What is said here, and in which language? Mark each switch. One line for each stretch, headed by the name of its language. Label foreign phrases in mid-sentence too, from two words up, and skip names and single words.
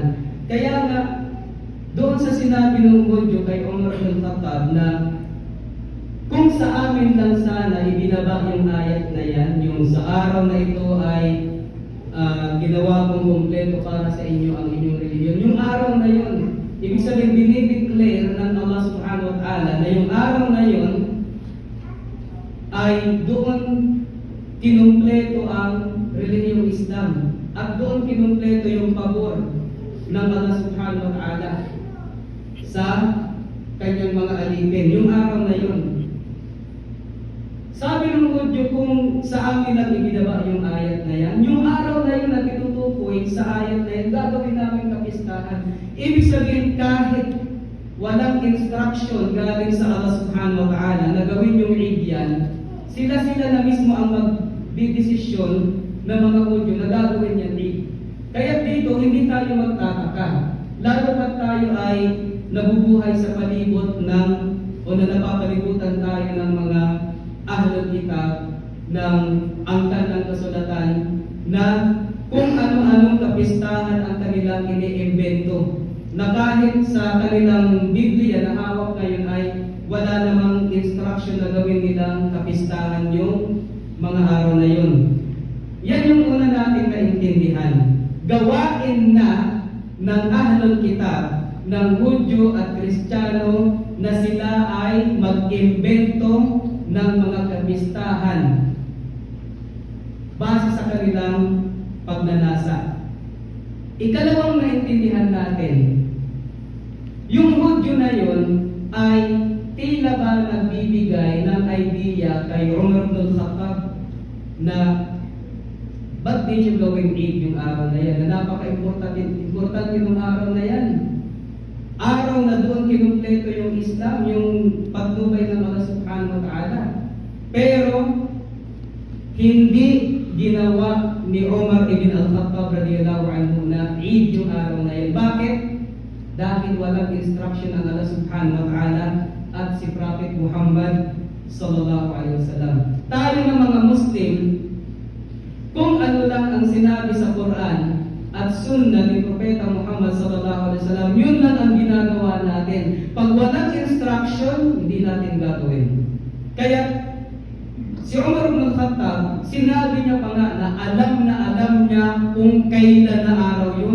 Filipino: Kaya nga, doon sa sinabi ng Hudyo kay Umar ibn Khattab na kung sa amin lang sana ibinaba yung ayat na yan, yung sa araw na ito ay ginawa kong kumpleto para sa inyo ang inyong religion. Yung araw na yun, ibig sabihin, dinideclare ng Allah
Arabic: سبحانه وتعالى
Filipino: na yung araw na yun ay doon kinumpleto ang relihiyong Islam, at doon kinumpleto yung pabor ng Allah
Arabic: سبحانه وتعالى
Filipino: sa kanyang mga alipin. Yung araw na yun, sabi ng Hudyo, kung sa amin lang ibinaba yung ayat na yan, yung araw na yun na tinutukoy sa ayat na yun, gagawin namin kapistahan. Ibig sabihin, kahit walang instruction galing sa Allah
Arabic: سبحانه وتعالى
Filipino: na gawin yung Eid yan, sila na mismo ang magdidesisyon ng mga Hudyo na gagawin yan Eid. Kaya dito, hindi tayo magtataka. Lalo pat tayo ay nabubuhay sa palibot ng o na napapalibutan tayo ng mga
Arabic: أهل الكتاب
Filipino: ng angkan ng kasulatan na kung ano-anong kapistahan ang kanilang iniimbento na kahit sa kanilang Biblia na hawak ngayon ay wala namang instruction na gawin nilang kapistahan yung mga araw na yun. Yan yung una natin naintindihan. Gawain na ng
Arabic: أهل الكتاب
Filipino: ng Hudyo at Kristiyano na sila ay mag-imbento ng mga kapistahan base sa kanilang pagnanasa. Ikalawang naintindihan natin, yung Hudyo na yun ay tila ba nagbibigay ng idea kay Umar ibn Khattab na ba't di siya gawin Eid yung araw na yan, na napaka-importante ng araw na yan. Araw na doon kinumpleto yung Islam, yung pagtubay ng Allah
Arabic: سبحانه وتعالى.
Filipino: Pero, hindi ginawa ni Umar ibn al-Khattab
Arabic: رضي الله عنه
Filipino: na Eid yung araw na yan. Bakit? Dahil walang instruction ng Allah
Arabic: سبحانه وتعالى
Filipino: at si Prophet Muhammad
Arabic: صلى الله عليه وسلم.
Filipino: Tayo ng mga Muslim, kung ano lang ang sinabi sa Quran at sunnah ni Propeta Muhammad
Arabic: صلى الله عليه وسلم,
Filipino: yun lang ang ginagawa natin. Pag walang instruction, hindi natin gagawin. Kaya si Umar ibn Khattab, sinabi niya pa nga na alam niya kung kailan na araw yun.